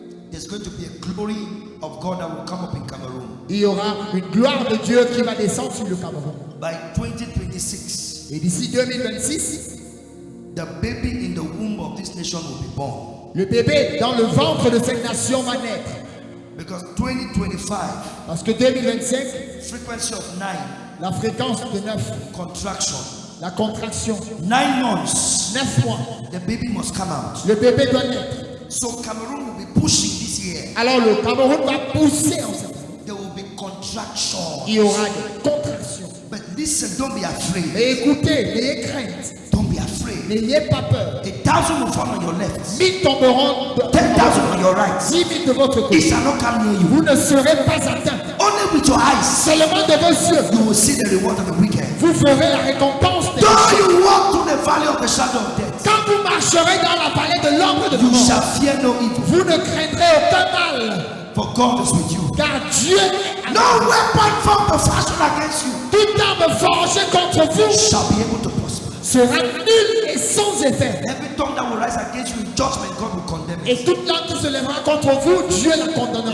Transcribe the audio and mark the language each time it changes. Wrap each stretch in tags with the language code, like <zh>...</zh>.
<en>there's going to be a glory of God that will come up in Cameroon.</en> <fr>il y aura une gloire de Dieu qui va descendre sur le Cameroun.</fr> <en>By 2026,</en> <fr>Et d'ici 2026,</fr> <en>the baby in the womb of this nation will be born.</en> <fr>le bébé dans le ventre de cette nation va naître.</fr> <en>Because 2025,</en> <fr>Parce que 2025,</fr> <en>frequency of 9,</en> <fr>la fréquence de 9,</fr> <en>contraction.</en> <fr>la contraction,</fr> <en>9 months,</en> <fr>9 mois,</fr> <en>the baby must come out.</en> <fr>le bébé doit naître.</fr> <en>So Cameroon will be pushing this year.</en> <fr>Alors le Cameroun va pousser en cette année.</fr> <en>There will be contraction.</en> <fr>Il y aura des contractions.</fr> <en>But listen, don't be afraid.</en> <fr>Mais écoutez, n'ayez crainte,</fr> <en>Don't be afraid.</en> <fr>n'ayez pas peur.</fr> <en>1,000 will fall on your left,</en> <fr>1000 tomberont</fr> <en>10,000 on your right.</en> <fr>10 000 de votre</fr> <en>It</en> <fr>côté.</fr> <en>shall not come near you.</en> <fr>Vous ne serez pas atteints.</fr> <en>Only with your eyes</en> <fr>Seulement de vos yeux,</fr> <en>you will see the reward of the wicked.</en> <fr>vous ferez la récompense des</fr> <en>Though</en> <fr>méchants.</fr> <en>you walk through the valley of the shadow of death,</en> <fr>Quand vous marcherez dans la vallée de l'ombre de</fr> <en>you</en> <fr>mort,</fr> <en>shall fear no evil,</en> <fr>vous ne craindrez aucun mal,</fr> <en>for God is with you.</en> <fr>car Dieu est</fr> <en>No weapon formed or fashioned against you</en> <fr>toute arme forgée contre vous</fr> <en>shall be able to prosper.</en> <fr>sera nulle et sans effet.</fr> <en>Every tongue that will rise against you in judgment, God will condemn it.</en> <fr>Et toute langue qui se lèvera contre vous, Dieu la condamnera.</fr>